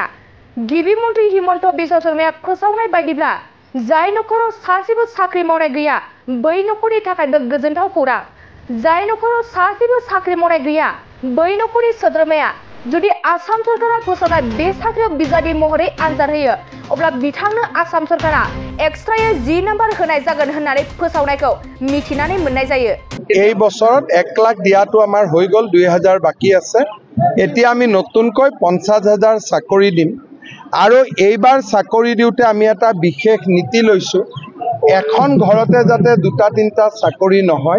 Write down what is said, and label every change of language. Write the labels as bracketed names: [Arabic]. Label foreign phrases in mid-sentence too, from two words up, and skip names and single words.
[Bodo] गिबि मन्त्री हिमन्त बिश्व शर्माया फोसावनाय बायदिब्ला जाय नखराव सासेबो साख्रि मावनाय गैया बै नखरनि थाखाय गोजोनथाव खौरां। जाय नखराव सासेबो साख्रि मावनाय गैया बै नखरनि सोद्रोमाया जुदि आसाम सरकारा फोसावनाय बे साख्रियाव बिजादि महरै आनजाद होयो अब्ला बिथांनो आसाम सरकारा एक्सट्रायै 10 नाम्बार होनाय जागोन होननानै फोसावनायखौ मिथिनानै मोननाय जायो। [Assamese] এই বছৰত 1 লাখ দিয়াটো আমাৰ হৈ গ'ল, 2000 বাকি আছে। এতিয়া আমি নতুনকৈ 50,000 চাকৰি দিম। আৰু এইবাৰ চাকৰি দিওঁতে আমি এটা বিশেষ নীতি লৈছো, এখন ঘৰতে যাতে 2-3টা চাকৰি নহয়।